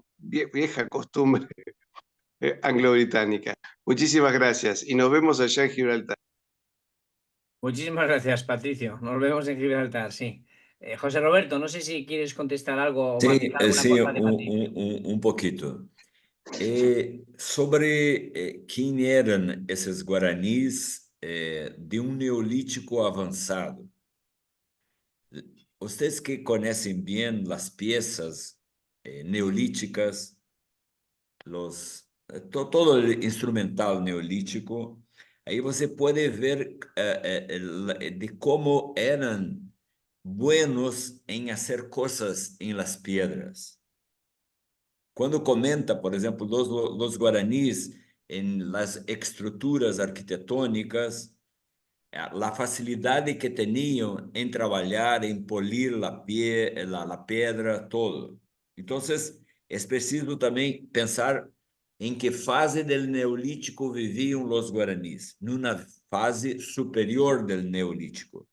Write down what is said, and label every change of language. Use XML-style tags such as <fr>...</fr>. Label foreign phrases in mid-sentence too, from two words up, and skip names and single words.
<es>Vieja costumbre anglo-británica. Muchísimas gracias y nos vemos allá en Gibraltar. Muchísimas gracias, Patricio. Nos vemos en Gibraltar, sí. José Roberto, no sé si quieres contestar algo o Sí, matizar alguna sí, cosa de Patricio. un poquito.</es> <pt>Sobre quem eram esses guaranis de um neolítico avançado. Vocês que conhecem bem as peças neolíticas, todo o instrumental neolítico, aí você pode ver de como eram buenos em fazer coisas em</pt> <es>las piedras.</es> <pt>Quando comenta, por exemplo,</pt> <es>los guaraníes</es> <pt>em</pt> <es>las estruturas</es> <pt>arquitetônicas, a facilidade que tinham em trabalhar, em polir a pedra, todo. Então, é preciso também pensar em que fase do Neolítico viviam os guaraníes, numa fase superior do Neolítico.</pt>